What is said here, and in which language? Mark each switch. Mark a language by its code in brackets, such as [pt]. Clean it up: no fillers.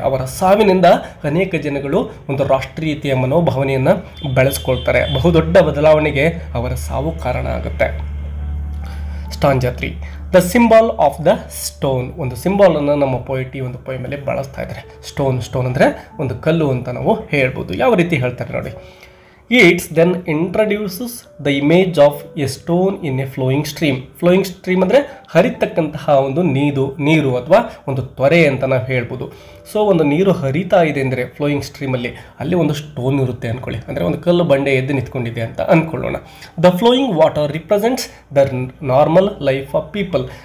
[kn] ಅವರ ಸಾವಿನಿಂದ ಅನೇಕ ಜನಗಳು ಒಂದು ರಾಷ್ಟ್ರೀಯತೆಯ ಮನೋಭಾವನೆಯನ್ನು ಬೆಳೆಸ್ಕೊಳ್ತಾರೆ. ಬಹುದೊಡ್ಡ ಬದಲಾವಣೆಗೆ ಅವರ ಸಾವು ಕಾರಣ ಆಗುತ್ತೆ. [en] Stanza 3, the symbol of the stone. [kn] ಒಂದು ಸಿಂಬಾಲನ್ನು ನಮ್ಮ ಪೋಯೆಟ್ ಈ ಒಂದು ಪೊಯಮಲ್ಲಿ ಬಳಸ್ತಾ ಇದ್ದಾರೆ. ಸ್ಟೋನ್ ಅಂದರೆ ಒಂದು ಕಲ್ಲು ಅಂತ ನಾವು ಹೇಳ್ಬೋದು. ಯಾವ ರೀತಿ ಹೇಳ್ತಾರೆ ನೋಡಿ. [en] Yeats then introduces the image of a stone in a flowing stream. [kn] Flowing stream ಅಂದರೆ ಹರಿತಕ್ಕಂತಹ ಒಂದು ನೀರು ಅಥವಾ ಒಂದು ತೊರೆ ಅಂತ ನಾವು ಹೇಳ್ಬೋದು. ಸೊ ಒಂದು ನೀರು ಹರಿತಾ ಇದೆ ಅಂದರೆ ಫ್ಲೋಯಿಂಗ್ ಸ್ಟ್ರೀಮಲ್ಲಿ, ಅಲ್ಲಿ ಒಂದು ಸ್ಟೋನ್ ಇರುತ್ತೆ ಅಂದ್ಕೊಳ್ಳಿ, ಅಂದರೆ ಒಂದು ಕಲ್ಲು ಬಂಡೆ ಎದ್ದು ನಿಂತ್ಕೊಂಡಿದೆ ಅಂತ ಅಂದ್ಕೊಳ್ಳೋಣ. [en] The flowing water represents the normal life of people.